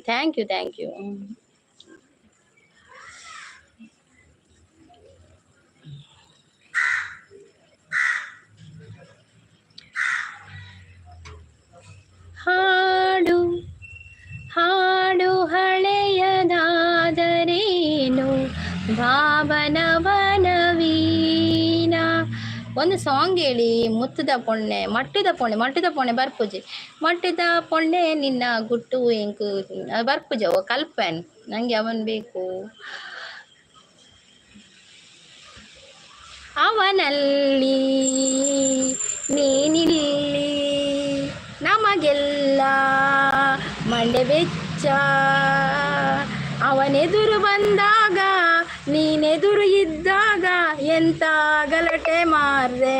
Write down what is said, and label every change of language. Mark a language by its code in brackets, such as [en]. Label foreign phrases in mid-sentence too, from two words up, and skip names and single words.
[en] Thank you. [kn] ಹಾಡು ಹಳೆಯದಾದರೇನು ಭಾವನವನವೀನ. ಒಂದು ಸಾಂಗ್ ಹೇಳಿ. [tcy] ಮಟ್ಟದ ಪೊಣ್ಣೆ ಬರ್ಪುಜೆ ಮಟ್ಟದ ಪೊಣ್ಣೆ ನಿನ್ನ ಗುಟ್ಟು ಎಂಕು ಬರ್ಪುಜ ಕಲ್ಪನ್ [kn] ನಂಗೆ ಅವನ್ ಬೇಕು. ಅವನಲ್ಲಿ ನೀನಿಲ್ಲಿ ನಮಗೆಲ್ಲ [tcy] ಮಂಡೆ ಬೆಚ್ಚ. [kn] ಅವನೆದುರು ಬಂದಾಗ ನೀನೆದುರು ಇದ್ದಾಗ ಎಂತ ಗಲಾಟೆ ಮಾರ್ರೆ.